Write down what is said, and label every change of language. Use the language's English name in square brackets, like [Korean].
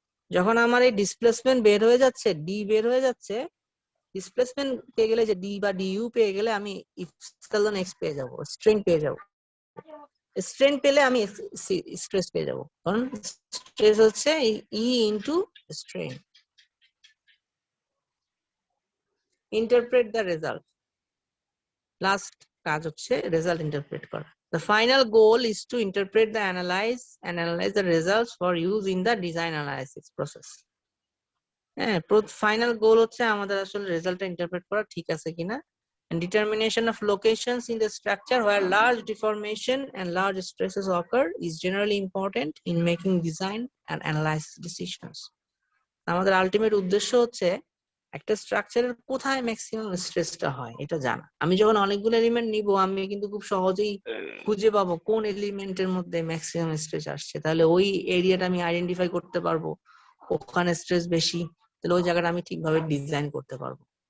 [Bangla] যখন আমার এই ডিসপ্লেসমেন্ট বের হয়ে যাচ্ছে, ডি বের হয়ে যাচ্ছে, ডিসপ্লেসমেন্ট পেয়ে গেলে, যে ডি বা ডিইউ পেয়ে গেলে আমি ইপসিলন এক্স পেয়ে যাব, স্ট্রেন পেয়ে যাব। স্ট্রেন পেলে আমি স্ট্রেস পেয়ে যাব, কারণ স্ট্রেস হচ্ছে ই into strain. [English] Interpret the result. [Bangla] Last কাজ হচ্ছে রেজাল্ট ইন্টারপ্রেট করা। [English] The final goal is to interpret the analyze the results for use in the design analysis process. [Bangla] হ্যাঁ, ফাইনাল গোল হচ্ছে আমাদের আসলে রেজাল্টটা ইন্টারপ্রেট করা ঠিক আছে কিনা, [English] and determination of locations in the structure where large deformation and large stresses occur is generally important in making design and analysis decisions. [Bangla] আমাদের আলটিমেট উদ্দেশ্য হচ্ছে একটা স্ট্রাকচারের কোথায় ম্যাক্সিমাম স্ট্রেসটা হয় এটা জানা। আমি যখন অনেকগুলো এলিমেন্ট নিব আমি কিন্তু খুব সহজেই খুঁজে পাবো কোন এলিমেন্টের মধ্যে ম্যাক্সিমাম স্ট্রেস আসছে, তাহলে ওই এরিয়াটা আমি আইডেন্টিফাই করতে পারবো, ওখানে স্ট্রেস বেশি, তাহলে ওই জায়গাটা আমি ঠিকভাবে ডিজাইন করতে পারবো।